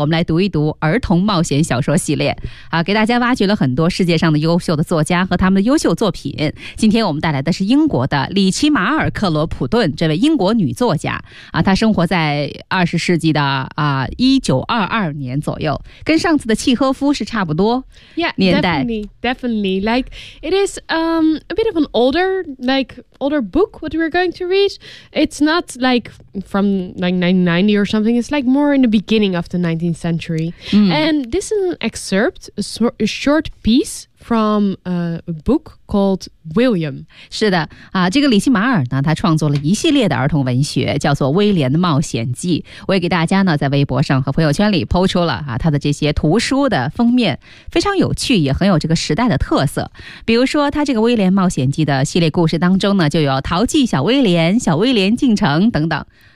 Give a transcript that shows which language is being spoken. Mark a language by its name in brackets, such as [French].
[Chinese] 我们来读一读儿童冒险小说系列、啊、给大家挖掘了很多世界上的优秀的作家和他们的优秀作品。今天我们带来的是英国的里奇马尔克罗普顿，这位英国女作家、啊、她生活在20世纪的1922年左右，跟上次的契诃夫是差不多年代。 [English] Yeah, definitely. Like, it is a bit of an older, like,older book what we're going to read. It's not like from like 1990 or something. It's like more in the beginning of the 19th century. And this is an excerpt, a short piece from a book called William. [Chinese] 是的、啊、这个里奇马尔呢，他创作了一系列的儿童文学，叫做威廉的冒险记。我也给大家呢在微博上和朋友圈里抛出了、啊、他的这些图书的封面，非常有趣，也很有这个时代的特色。比如说他这个威廉冒险记的系列故事当中呢，就有淘气小威廉、小威廉进城等等。